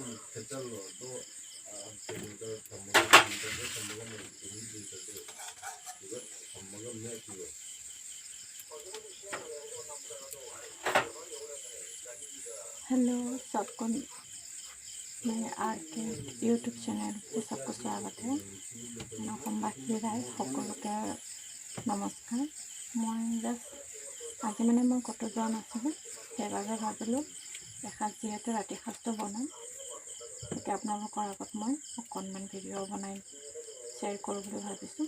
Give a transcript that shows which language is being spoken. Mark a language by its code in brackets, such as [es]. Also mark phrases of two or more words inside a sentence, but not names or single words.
[hi] हेलो सबको मेरे आर के [en] YouTube channel [hi] पे सबको स्वागत है। [as] मैं অসমবাসী ৰাইজ সকলোকে নমস্কাৰ। মই জাষ্ট আজি মই ক'তো যোৱা নাছিলোঁ, সেইবাবে ভাবিলোঁ এসাঁজ যিহেতু ৰাতি সাঁজটো বনাম, গতিকে আপোনালোকৰ আগত মই অকণমান ভিডিঅ' বনাই শ্বেয়াৰ কৰোঁ বুলি ভাবিছোঁ।